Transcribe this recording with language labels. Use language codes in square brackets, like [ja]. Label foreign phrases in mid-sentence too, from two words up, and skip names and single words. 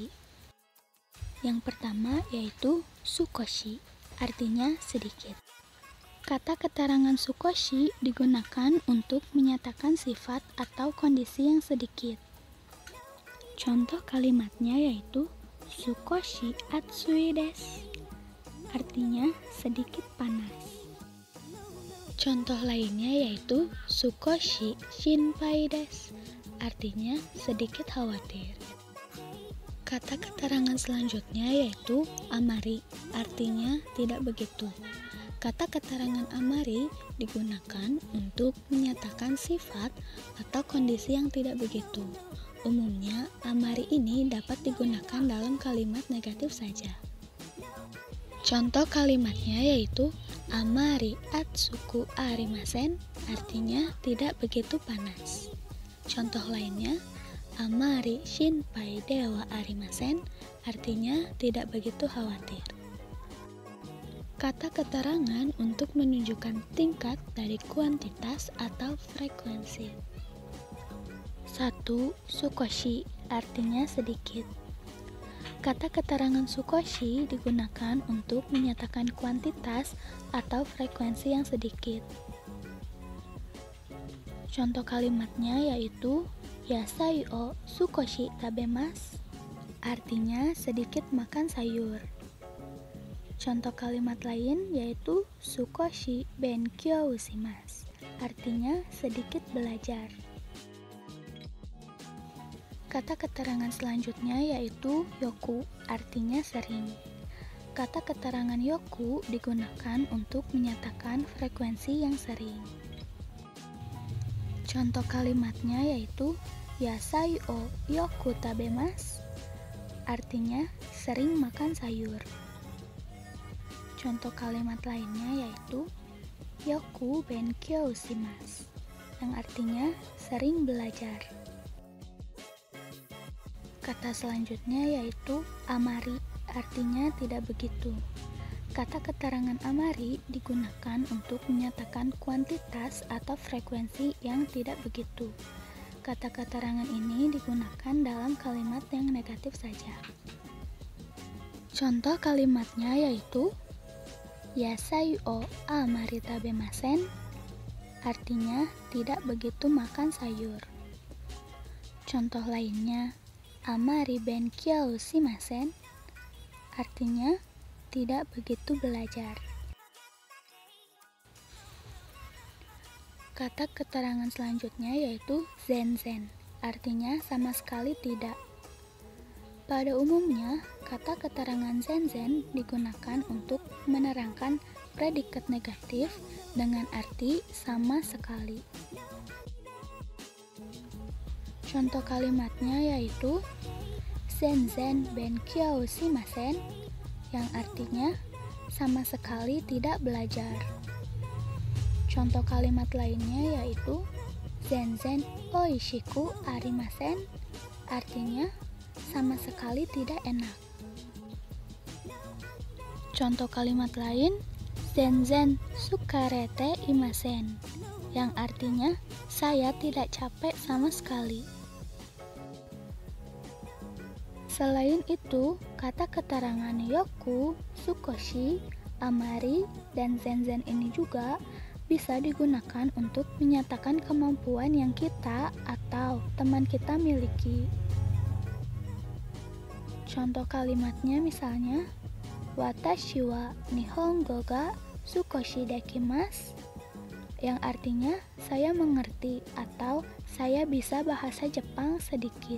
[id] Yang pertama yaitu sukoshi, artinya sedikit. Kata keterangan sukoshi digunakan untuk menyatakan sifat atau kondisi yang sedikit. Contoh kalimatnya yaitu [ja] 少し暑いです, [id] artinya sedikit panas. Contoh lainnya yaitu [ja] 少し心配です, [id] artinya sedikit khawatir. Kata keterangan selanjutnya yaitu amari, artinya tidak begitu. Kata keterangan amari digunakan untuk menyatakan sifat atau kondisi yang tidak begitu. Umumnya, amari ini dapat digunakan dalam kalimat negatif saja. Contoh kalimatnya yaitu [ja] あまり暑くありません, [id] artinya tidak begitu panas. Contoh lainnya, [ja] あまり心配ではありません, [id] artinya tidak begitu khawatir. Kata keterangan untuk menunjukkan tingkat dari kuantitas atau frekuensi. 1. Sukoshi, artinya sedikit. Kata keterangan sukoshi digunakan untuk menyatakan kuantitas atau frekuensi yang sedikit. Contoh kalimatnya yaitu [ja] 野菜を少し食べます, [id] artinya sedikit makan sayur. Contoh kalimat lain yaitu [ja] 少し勉強します, [id] artinya sedikit belajar. Kata keterangan selanjutnya yaitu yoku, artinya sering. Kata keterangan yoku digunakan untuk menyatakan frekuensi yang sering. Contoh kalimatnya yaitu [ja] 野菜をよく食べます, [id] artinya sering makan sayur. Contoh kalimat lainnya yaitu [ja] よく勉強します, [id] yang artinya sering belajar. Kata selanjutnya yaitu amari, artinya tidak begitu. Kata keterangan amari digunakan untuk menyatakan kuantitas atau frekuensi yang tidak begitu. Kata keterangan ini digunakan dalam kalimat yang negatif saja. Contoh kalimatnya yaitu [ja] 野菜をあまり食べません, [id] artinya tidak begitu makan sayur. Contoh lainnya, [ja] あまり勉強しません, [id] artinya tidak begitu belajar. Kata keterangan selanjutnya yaitu zenzen, artinya sama sekali tidak. Pada umumnya, kata keterangan zenzen digunakan untuk menerangkan predikat negatif dengan arti sama sekali. Contoh kalimatnya yaitu [ja] 全然勉強しません, [id] yang artinya sama sekali tidak belajar. Contoh kalimat lainnya yaitu [ja] 全然おいしくありません, [id] artinya sama sekali tidak enak. Contoh kalimat lain [ja] 全然疲れていません, [id] yang artinya saya tidak capek sama sekali. Selain itu, kata keterangan yoku, sukoshi, amari, dan zenzen ini juga bisa digunakan untuk menyatakan kemampuan yang kita atau teman kita miliki. Contoh kalimatnya misalnya, [ja] 私は日本語が少しできます, [id] yang artinya saya mengerti atau saya bisa bahasa Jepang sedikit.